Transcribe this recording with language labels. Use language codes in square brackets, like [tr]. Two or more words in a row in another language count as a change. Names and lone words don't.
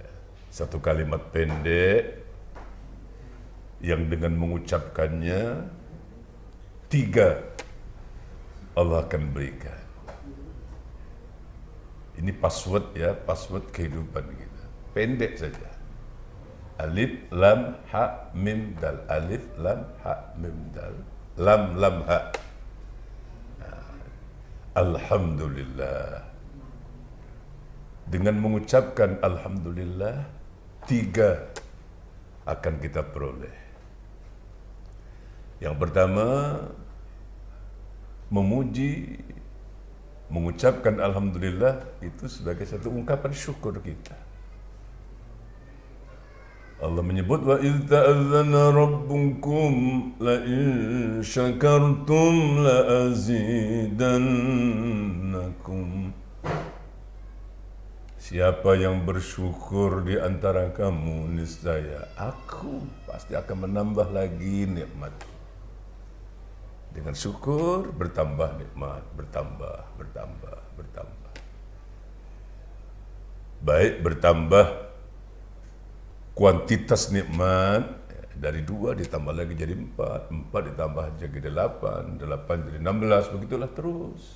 [id] Satu kalimat pendek yang dengan mengucapkannya 3 Allah akan berikan. Ini password ya, password kehidupan kita. Pendek saja. Alif, [ar] لام، حاء، ميم، دال. ألف، لام، حاء، ميم، دال. لام، لام, حاء. [id] Alhamdulillah. Dengan mengucapkan Alhamdulillah, 3 akan kita peroleh. Yang pertama, memuji, mengucapkan Alhamdulillah itu sebagai satu ungkapan syukur kita. Allah menyebut [ar] وإذ تأذن ربكم لئن شكرتم لأزيدنكم. [id] Siapa yang bersyukur di antara kamu, niscaya aku pasti akan menambah lagi nikmat. Dengan syukur bertambah nikmat, bertambah. Baik bertambah kuantitas nikmat, dari 2 ditambah lagi jadi 4, 4 ditambah jadi 8, 8 jadi 16, begitulah terus.